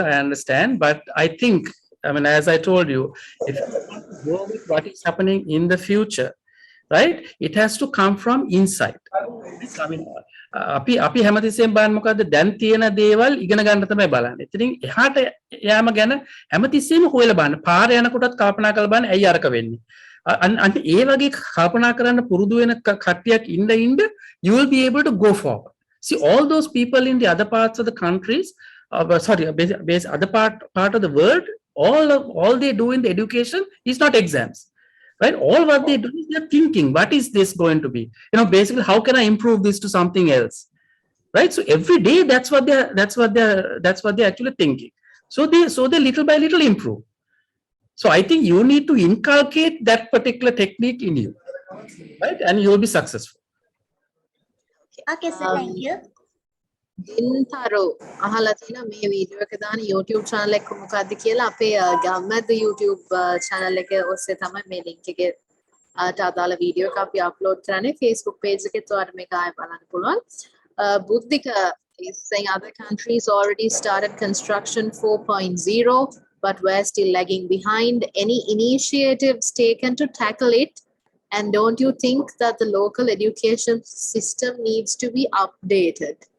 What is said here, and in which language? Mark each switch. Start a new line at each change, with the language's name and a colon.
English: I understand, but I think, I mean, as I told you, if you want to go with what is happening in the future, right? It has to come from inside. I mean,
Sinhala: අපි හැමතිස්සෙම බලන්න මොකද්ද දැන් තියෙන දේවල් ඉගෙන ගන්න තමයි බලන්නේ. ඉතින් එහාට යාම ගැන හැමතිස්සෙම හොයලා බලන්න. පාර යනකොටත් කල්පනා කරලා බලන්න ඇයි අරක වෙන්නේ. අන්න ඒ වගේ කල්පනා කරන්න පුරුදු වෙන කට්ටියක් ඉන්න
English: you will be able to go forward. See, all those people in the other parts of the countries, other part of the world, all they do in the education is not exams. Right? All what they do is they're thinking, what is this going to be? You know, basically, how can I improve this to something else? Right? So every day, that's what they're actually thinking. So they little by little improve. So I think you need to inculcate that particular technique in you, right? And you will be successful. Okay, sir. Thank you.
Sinhala: දින්තරු අහලා තියෙනවා මේ video එක දාන YouTube channel එක මොකක්ද කියලා අපේ ගම්මැද්ද YouTube channel එක ඔස්සේ තමයි මේ link එකේ අදාළ වීඩියෝ එක අපි upload කරන්නේ Facebook page එකෙත් ඔයාලට මේක ආයෙ බලන්න පුළුවන්.
English: Buddhika is saying other countries already started construction 4.0 but we're still lagging behind. Any initiatives taken to tackle it? And don't you think that the local education system needs to be updated?